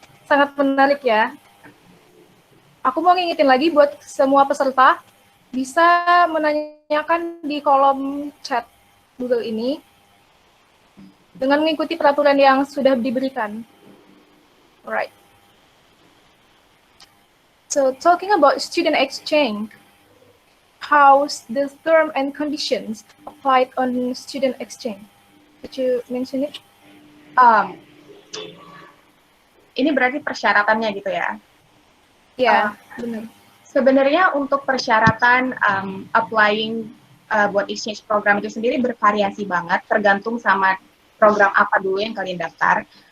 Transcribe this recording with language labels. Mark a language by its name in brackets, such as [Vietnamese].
[Indonesian] Sangat menarik ya. Aku mau ngingetin lagi buat semua peserta, bisa menanyakan di kolom chat Google ini dengan mengikuti peraturan yang sudah diberikan. [English] Alright. So, talking about student exchange, how's the term and conditions applied on student exchange? Could you mention it? [Indonesian] Ini berarti persyaratannya gitu ya? Ya, benar. Sebenarnya untuk persyaratan applying buat exchange program itu sendiri bervariasi banget, tergantung sama program apa dulu yang kalian daftar.